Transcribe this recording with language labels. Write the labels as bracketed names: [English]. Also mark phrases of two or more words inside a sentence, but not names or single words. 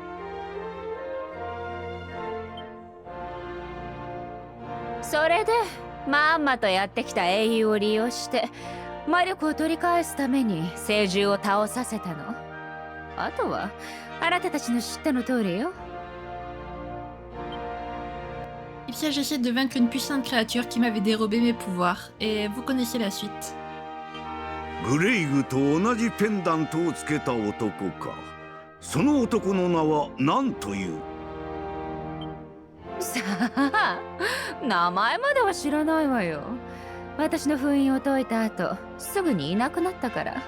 [Japanese] それでまんまとやってきた英雄を利用して魔力を取り返すために聖獣を倒させたの。あとはあなたたちの知ったの通りよ。 [French] Il s'agissait de vaincre une puissante créature qui m'avait dérobé mes pouvoirs, et vous connaissez la suite. [Japanese] グレイグと同じペンダントをつけた男か。その男の名は何という？さあ、名前までは知らないわよ。私の封印を解いた後、すぐにいなくなったから。